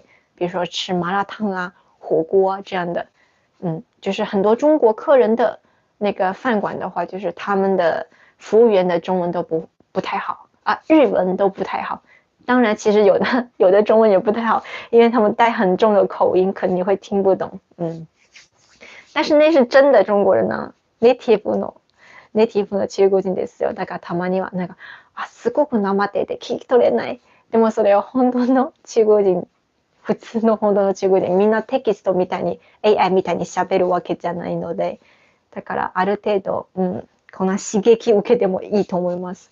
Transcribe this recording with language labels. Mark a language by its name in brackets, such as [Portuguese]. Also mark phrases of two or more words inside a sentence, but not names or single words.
[Chinese] 比如说吃麻辣烫啊、火锅啊这样的，就是很多中国客人的那个饭馆的话，就是他们的服务员的中文都不太好啊，日文都不太好。当然，其实有的中文也不太好，因为他们带很重的口音，可能你会听不懂。但是那是真的中国人呢 [Japanese] ，native の中国人ですよ。だからたまにはなんかすごくなまってて聞き取れない。でもそれは本当の中国人。普通の本当の中国人みんなテキストみたいに AI みたいに喋るわけじゃないので、だからある程度、こんな刺激受けてもいいと思います。